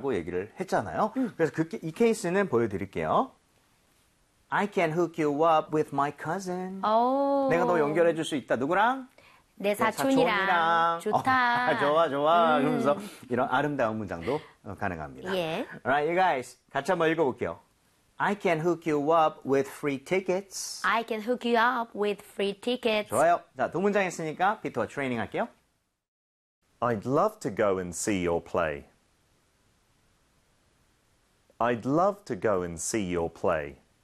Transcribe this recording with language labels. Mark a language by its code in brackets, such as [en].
[ko] 거라고 얘기를 했잖아요. 그래서 그, 이 케이스는 보여드릴게요. [en] I can hook you up with my cousin. [ko] 내가 너 연결해 줄수 있다. 누구랑? 내 내 사촌이랑. 사촌이랑. 좋아, 좋아. 그러면서 이런 아름다운 문장도 가능합니다. 예. [en] Alright, you guys. [ko] 같이 한번 읽어볼게요. [en] I can hook you up with free tickets. I can hook you up with free tickets. [ko] 좋아요. 자, 두 문장 했으니까 피터 트레이닝 할게요. [en] I'd love to go and see your play. I'd love to go and see your play.